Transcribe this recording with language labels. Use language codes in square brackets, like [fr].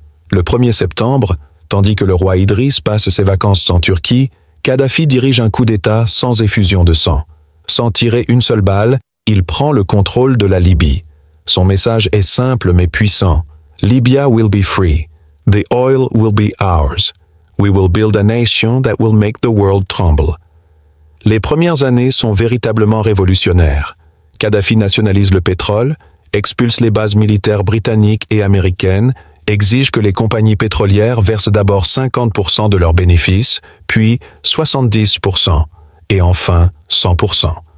[fr] Le 1er septembre, tandis que le roi Idriss passe ses vacances en Turquie, Kadhafi dirige un coup d'État sans effusion de sang. Sans tirer une seule balle, il prend le contrôle de la Libye. Son message est simple mais puissant. [en] Libya will be free. The oil will be ours. We will build a nation that will make the world tremble. [fr] Les premières années sont véritablement révolutionnaires. Kadhafi nationalise le pétrole, expulse les bases militaires britanniques et américaines, exige que les compagnies pétrolières versent d'abord 50% de leurs bénéfices, puis 70%, et enfin 100%.